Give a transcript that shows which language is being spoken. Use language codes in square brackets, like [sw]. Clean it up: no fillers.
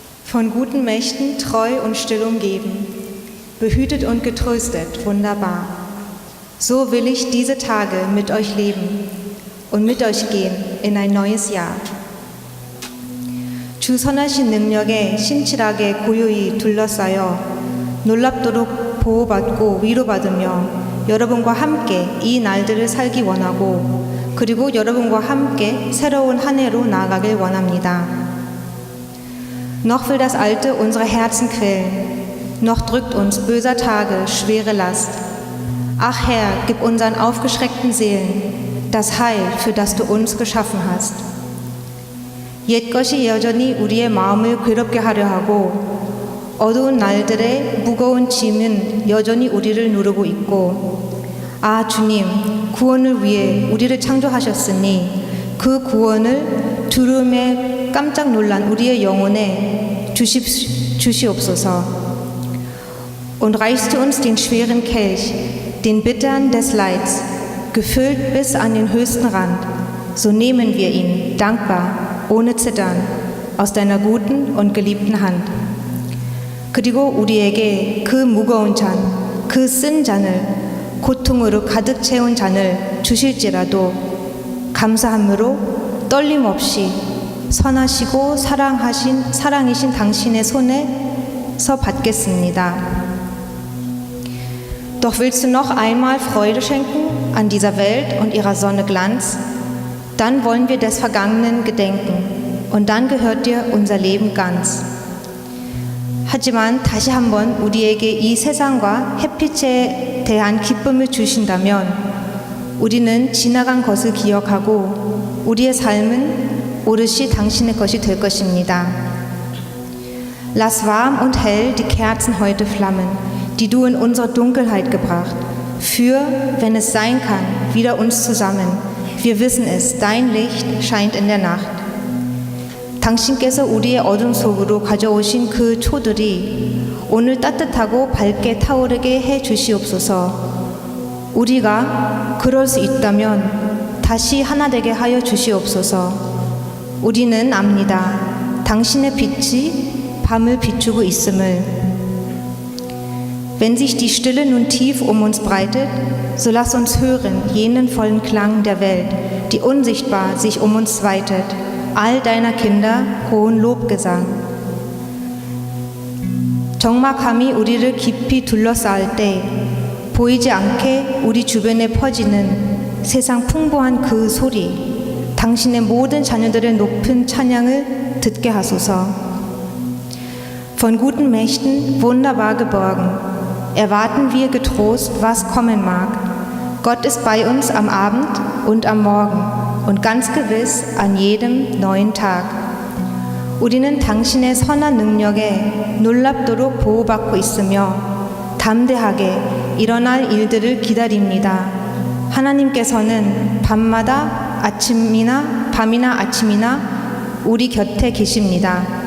[de] Von guten Mächten treu und still umgeben, behütet und getröstet, wunderbar. So will ich diese Tage mit euch leben und mit euch gehen in ein neues Jahr. [ko] 주 선하신 능력에 신실하게 고요히 둘러싸여 놀랍도록 보호받고 위로받으며 여러분과 함께 이 날들을 살기 원하고 그리고 여러분과 함께 새로운 한 해로 나아가길 원합니다. [de] Noch will das Alte unsere Herzen quälen, noch drückt uns böser Tage schwere Last. Ach Herr, gib unseren aufgeschreckten Seelen das Heil, für das du uns geschaffen hast. [ko] 옛 것이 여전히 우리의 마음을 괴롭게 하려 하고 어두운 날들의 무거운 짐은 여전히 우리를 누르고 있고 아 주님, 구원을 위해 우리를 창조하셨으니 그 구원을 두려움에 깜짝 놀란 우리의 영혼에 주시옵소서. [de] Und reichst du uns den schweren Kelch, den bittern des Leids, gefüllt bis an den höchsten Rand, so nehmen wir ihn, dankbar, ohne Zittern, aus deiner guten und geliebten Hand. [ko] 그리고 우리에게 그 무거운 잔, 그 쓴 잔을, 고통으로 가득 채운 잔을 주실지라도 감사함으로 떨림 없이 선하시고 사랑이신 당신의 손에서 받겠습니다. [de] Doch willst du noch einmal Freude schenken an dieser Welt und ihrer Sonne Glanz? Dann wollen wir des Vergangenen gedenken und dann gehört dir unser Leben ganz. [ko] 하지만 다시 한번 우리에게 이 세상과 햇빛에 대한 기쁨을 주신다면 우리는 지나간 것을 기억하고 우리의 삶은 오롯이 당신의 것이 될 것입니다. [de] Lass warm und hell die Kerzen heute flammen, die du in unsere Dunkelheit gebracht. Führ, wenn es sein kann, wieder uns zusammen. Wir wissen es, dein Licht scheint in der Nacht. [ko] 당신께서 우리의 어둠 속으로 가져오신 그 초들이 오늘 따뜻하고 밝게 타오르게 해 주시옵소서. 우리가 그럴 수 있다면 다시 하나 되게 하여 주시옵소서. 우리는 압니다. 당신의 빛이 밤을 비추고 있음을. [de] Wenn sich die Stille nun tief um uns breitet, so lass uns hören jenen vollen Klang der Welt, die unsichtbar sich um uns weitet, all deiner Kinder hohen Lobgesang. [ko] 적막함이 우리를 깊이 둘러싸을 때 보이지 않게 우리 주변에 퍼지는 세상 풍부한 그 소리, 당신의 모든 자녀들의 높은 찬양을 듣게 하소서. [de] Von guten Mächten wunderbar geborgen, erwarten wir getrost, was kommen mag. Gott ist bei uns am Abend und am Morgen und ganz gewiss an jedem neuen Tag. [ko] 우리는 당신의 선한 능력에 놀랍도록 보호받고 있으며 담대하게 일어날 일들을 기다립니다. 하나님께서는 밤이나 아침이나 우리 곁에 계십니다.